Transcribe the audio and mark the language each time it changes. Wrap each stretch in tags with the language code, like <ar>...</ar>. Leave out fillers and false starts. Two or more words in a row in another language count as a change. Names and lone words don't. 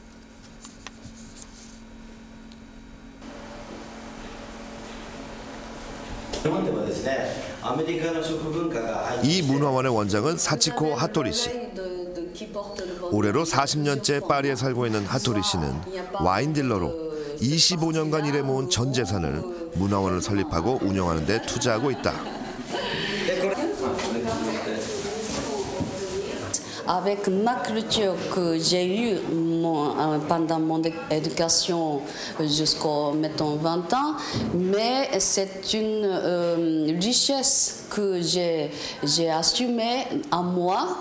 <ko>이 문화원의 원장은 사치코 하토리 씨. 올해로 40년째 파리에 살고 있는 하토리 씨는 와인 딜러로 25년간 일해 모은 전 재산을 문화원을 설립하고 운영하는 데 투자하고 있다.</ko> <fr>Avec ma culture que j'ai eue pendant mon éducation jusqu'à mettons 20 ans, mais c'est une richesse que j'ai assumée à moi.</fr>